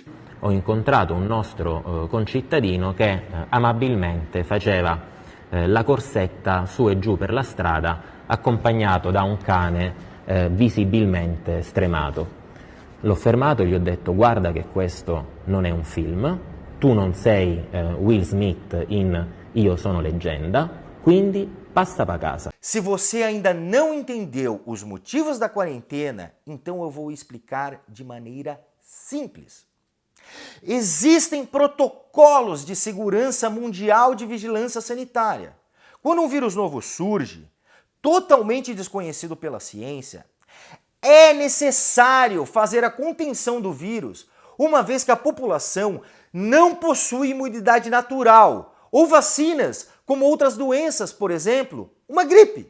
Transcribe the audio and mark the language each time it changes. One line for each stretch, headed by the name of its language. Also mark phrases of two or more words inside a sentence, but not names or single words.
Italian: Ho incontrato un nostro concittadino che amabilmente faceva la corsetta su e giù per la strada accompagnato da un cane visibilmente stremato. L'ho fermato e gli ho detto: guarda che questo non è un film, tu non sei Will Smith in Io sono leggenda, quindi passa
Portuguese: para casa. Se você ainda não entendeu os motivos da quarentena, então eu vou explicar de maneira simples. Existem protocolos de segurança mundial de vigilância sanitária. Quando um vírus novo surge, totalmente desconhecido pela ciência, é necessário fazer a contenção do vírus, uma vez que a população não possui imunidade natural ou vacinas, como outras doenças, por exemplo, uma gripe.